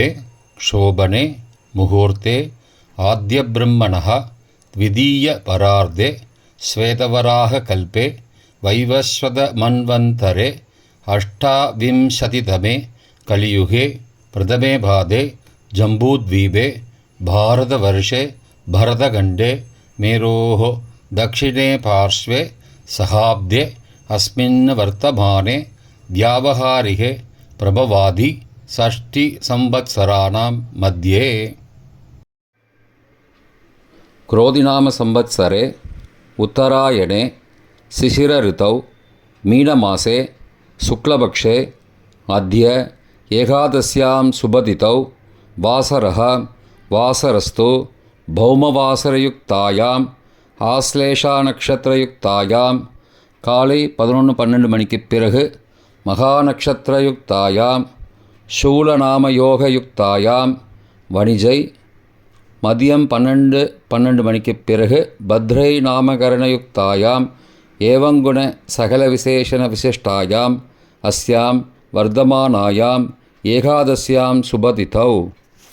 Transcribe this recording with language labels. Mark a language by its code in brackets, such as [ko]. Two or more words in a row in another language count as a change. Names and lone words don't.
[sa] क्षोभने मुहूर्ते आद्य ब्रह्मणः द्वितीय परार्धे श्वेतवराह कल्पे वैवस्वत मन्वन्तरे अष्टाविंशतितमे कलियुगे प्रथमे पादे जम्बूद्वीपे भारतवर्षे भरतखण्डे मेरोः दक्षिणे पार्श्वे सहाब्दे अस्मिन् वर्तमाने व्यावहारिके प्रभवादि षष्टिसंवत्सराणां मध्ये. क्रोधिनाम संवत्सरे उत्तरायणे शिशिरऋतौ मीनमासे शुक्लपक्षे अद्य एकादश्यां शुभतिथौ वासरः वासरस्तु भौमवासरयुक्तायाम् आश्लेषा नक्षत्रयुक्तायाम् காலை [ta] 11:12 மணிக்கு பிறகு [sa] मघा नक्षत्रयुक्तायाम् शूलनामयोगयुक्तायाम् वणिजै [ta] மதியம் 12:12 மணிக்கு பிறகு [sa] भद्रै नामकरणयुक्तायाम् एवंगुण सकल विशेषण विशिष्टायाम् अस्याम् वर्तमानायाम् एकादश्याम् शुभतिथौ